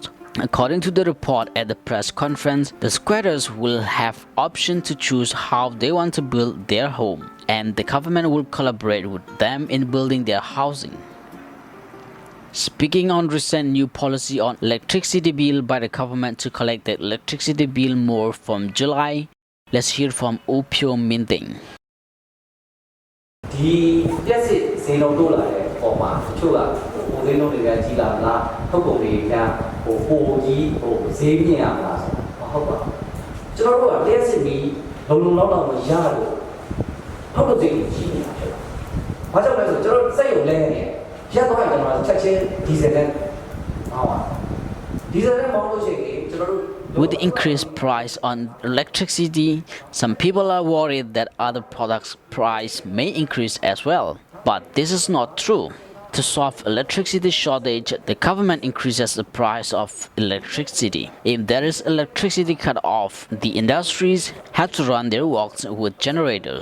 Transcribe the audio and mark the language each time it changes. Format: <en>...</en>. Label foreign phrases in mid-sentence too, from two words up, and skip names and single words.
<en>According to the report at the press conference, the squatters will have option to choose how they want to build their home, and the government will collaborate with them in building their housing. Speaking on recent new policy on electricity bill by the government to collect the electricity bill more from July, let's hear from U Phyo Min Ting.</en> <my>ဒီပြက်စစ်ဈေးနှုန်းတိုးလာတဲ့ပုံမှာတချို့ကဟိုဈေးနှုန်းတွေကကြီးလာမလားထုတ်ကုန်တွေကပိုကြီးဈေးမြင့်ရမလားဆိုတော့မဟုတ်ပါဘူးကျွန်တော်တို့ကပြက်စစ်ပြီးလုံလောက်မရလို့ထုတ်လုပ်ဈေးကြီးနေတာဖြစ်ပါတယ်။ဘာကြောင့်လဲဆိုကျွန်တော်စက်ရုံလဲနေရက်တော့ကျွန်တော်ချက်ချင်းဒီဇယ်နဲ့ဟောပါဒီဇယ်နဲ့မောင်းလို့ရှိရင်ကျွန်တော်တို့</my> <en>With the increased price on electricity, some people are worried that other products' price may increase as well. But this is not true. To solve electricity shortage, the government increases the price of electricity. If there is electricity cut off, the industries have to run their works with generators.</en>